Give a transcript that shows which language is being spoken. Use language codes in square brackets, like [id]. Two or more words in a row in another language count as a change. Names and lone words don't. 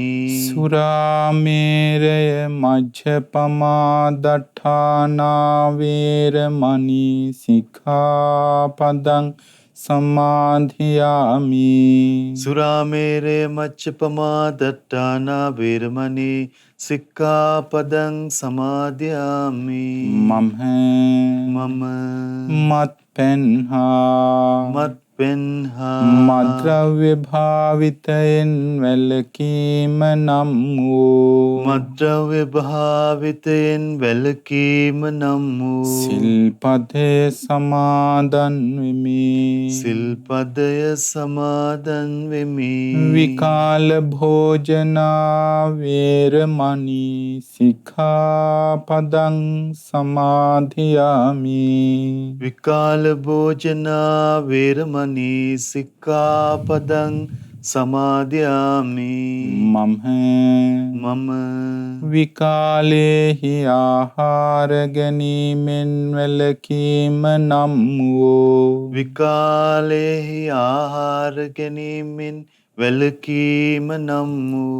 [pi] සුරාමේරය මජ්ජපමා දට්ඨානා වේරමණී සික්ඛාපදං සමාදියාමි. සුරාමේරය මච්චපමා දට්ඨානා වේරමණී සික්ඛාපදං සමාදියාමි. [si] මම මත්පැන් හා මද්ද්‍රව්‍ය භාවිතයෙන් වැළකීම නම් වූ මද්ද්‍රව්‍ය භාවිතයෙන් වැළකීම නම් වූ සිල්පදේ සමාදන් වෙමි. සිල්පදය සමාදන් වෙමි. [pi] විකාල භෝජනා වේරමණී සික්ඛාපදං සමාදියාමි. විකාල භෝජනා වේරමණී සික්ඛාපදං සමාදියාමි. [si] මම විකාලේහි ආහාර ගැනීමෙන් වැළකීම නම් වූ විකාලේහි ආහාර ගැනීමෙන් වැළකීම නම් වූ